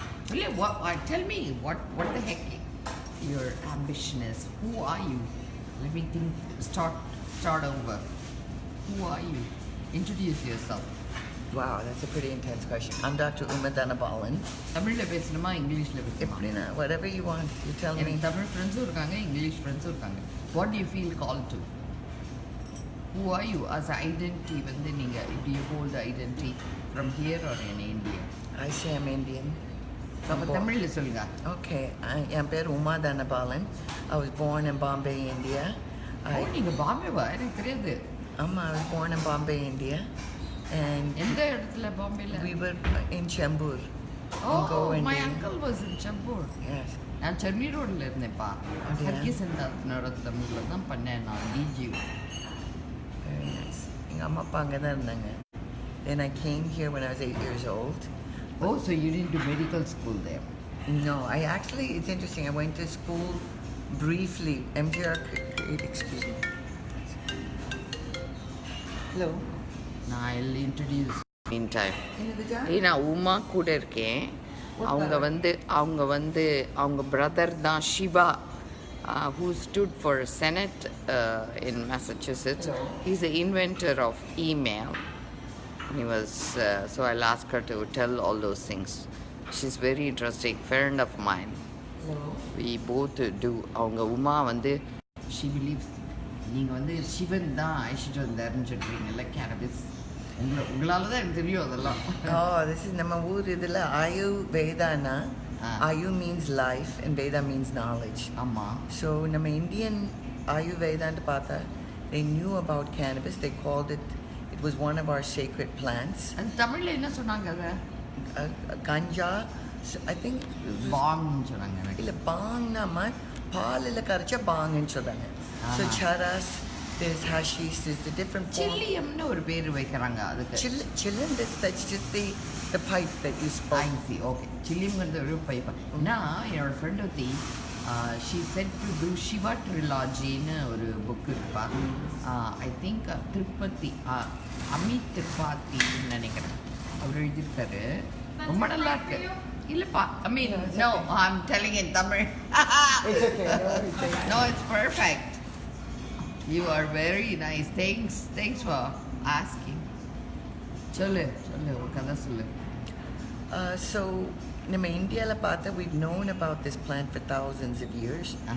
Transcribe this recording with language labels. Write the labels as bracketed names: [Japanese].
[English] Really, tell me what the heck your ambition is. Who are you? Let me think. Start over. Who are you? Introduce yourself. Wow, that's a pretty intense question. I'm Dr. Uma Dhanabalan. [Tamil] தமிழ்ல பேசணுமா இங்கிலீஷ்ல பேசணுமா? எப்படின்னா, [English] whatever you want, you tell me. [Tamil] எனக்கு தமிழ் ஃப்ரெண்ட்ஸும் இருக்காங்க, English ஃப்ரெண்ட்ஸும் இருக்காங்க. [English] What do you feel called to? Who are you as an identity? [Tamil] வந்து நீங்க [English] do you hold the identity from here or in India? I say I'm Indian. [Tamil] அப்ப தமிழ்ல சொல்லுங்க. [English] Okay, [Tamil] என் பேர் [English] Uma Dhanabalan. I was born in Bombay, India. [Tamil] நீங்க பாம்பேவா? எனக்கு தெரியாது. [English] I was born in Bombay, India. And [Tamil] எந்த இடத்துல பாம்பேல? [English] we were in Chembur. Oh, my uncle was in Chembur. Yes. [Tamil] நான் சென்னை ரோட்ல இருந்தேன்ப்பா. ஹர்கிசந்தாத்னோட தமிழ்ல தான் பண்ணேன் நான் டிஜி. [English] Very nice. [Tamil] எங்கள் அம்மா அப்பா அங்கே தான் இருந்தாங்க. [English] Then I came here when I was 8 years old. Oh, so you didn't do medical school there? No, it's interesting. I went to school briefly. MGR, excuse me. Hello. I'll introduce meantime. [Tamil] நான் உமா கூட இருக்கேன். அவங்க brother தான் Siva, [English] who stood for Senate in Massachusetts. Hello. He's the inventor of email. He was so I'll ask her to tell all those things. She's very interesting, friend of mine. Hello. We both do. [Tamil] அவங்க Uma [English] she believes [Tamil] நீங்க சிவன் தான் அழைச்சிட்டு வந்தாருன்னு சொல்றீங்கல்ல cannabis. உங்களால தான் எனக்கு தெரியும் அதெல்லாம். [English] Oh, this is [Tamil] நம்ம ஊர் இதில் [English] Ayurvedana. Ayu means life and Veda means knowledge. [Tamil] ஆமா. [English] So [Tamil] நம்ம [English] Indian Ayurvedana [Tamil] பார்த்தா [English] they knew about cannabis. They called it was one of our sacred plants. [Tamil] அது தமிழ்ல என்ன சொன்னாங்க அத? [English] Ganja, I think [Tamil] பாங் சொன்னாங்க. இல்ல பாங்னா பாலில கரைச்ச பாங்னு சொல்றாங்க. [English] So charas, there's hashish, there's the different forms. [Tamil] சில்லியம்னு ஒரு பேர் வைக்கறாங்க அதுக்கு. [English] Chillum, that's just the pipe that you spoke. I see. Okay. [Tamil] சில்லியம்ங்கிறது ஒரு பைப். நான் என்னோட ஃப்ரெண்ட் ஒருத்தி [English] she said to do Shiva trilogy [Tamil] ன்னு ஒரு புக் இருக்குப்பா. [English] I think [Tamil] திருப்பதி அமித் திரிபாதின்னு நினைக்கிறேன் அவர் எழுதியிருக்காரு. ரொம்ப நல்லா இருக்கு. இல்லப்பா, [English] I mean, no, I'm telling in Tamil. It's okay. No, it's perfect. You are very nice. Thanks for asking. [Tamil] சொல்லு ஒரு கதை சொல்லு. [English] So in India we've known about this plant for thousands of years.